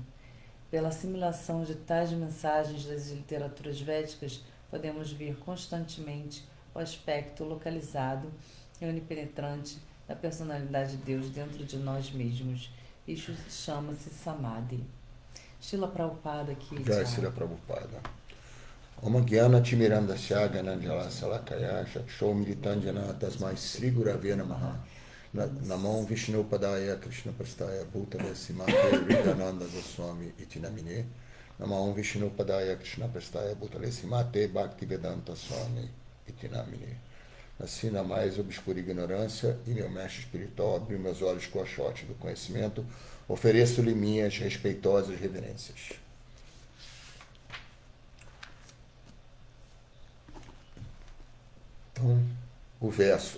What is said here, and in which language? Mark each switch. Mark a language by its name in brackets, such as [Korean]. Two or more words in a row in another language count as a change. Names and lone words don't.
[Portuguese] Pela assimilação de tais mensagens das literaturas védicas, podemos ver constantemente o aspecto localizado e onipenetrante da personalidade de Deus dentro de nós mesmos. Isso chama-se Samadhi. Srila Prabhupada aqui. [Sanskrit] जय श्रील प्रभुपाद. ओम् ग्यान तिमिरन्दस्य गनन्जल सलकाय चक्षो मिलितन्जन तस्मै श्री गुरवे नमः नमों विष्णु पदाय कृष्ण प्रस्ताय भूतले सिमते रिदानन्द गोस्वामी इतिनामिने नमों विष्णु पदाय कृष्ण प्रस्ताय भूतले सिमते भक्तिवेदान्त स्वामी इतिनामिने. [Portuguese] Assim, na mais obscura ignorância, e meu mestre espiritual abriu meus olhos com a chote do conhecimento, ofereço-lhe minhas respeitosas reverências. Então, o verso.